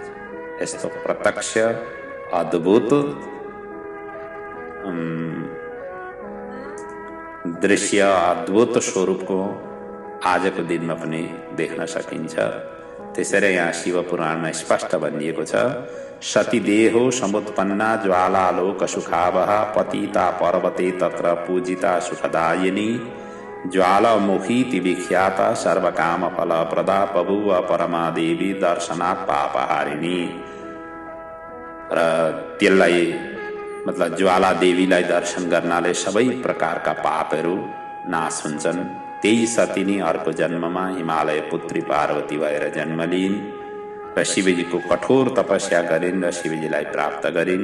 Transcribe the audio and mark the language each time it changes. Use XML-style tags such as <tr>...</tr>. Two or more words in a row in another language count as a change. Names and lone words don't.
<ne>यस्तो प्रत्यक्ष अद्भुत दृश्य, अद्भुत स्वरूपको आजको दिनमा पनि देख्न सकिन्छ। त्यसैले यहाँ शिव पुराणमा स्पष्ट भनिएको छ,</ne> <sa>सती देहो समुत्पन्ना ज्वालालोक सुखावह पतिता पर्वते तत्र पूजिता सुखदायिनी ज्वालामुखीति विख्याता सर्वकाम फल प्रदा बभुव परमा देवी दर्शनात् पापहारिणी।</sa> <ne>र त्यसलाई मतलब ज्वाला देवीलाई दर्शन गर्नाले सबै प्रकारका पापहरू नाश हुन्छन्। त्यही सती नै अर्को जन्ममा हिमालय पुत्री पार्वती भएर जन्म लिइन् र शिवजीको कठोर तपस्या गरिन् र शिवजीलाई प्राप्त गरिन्।</ne>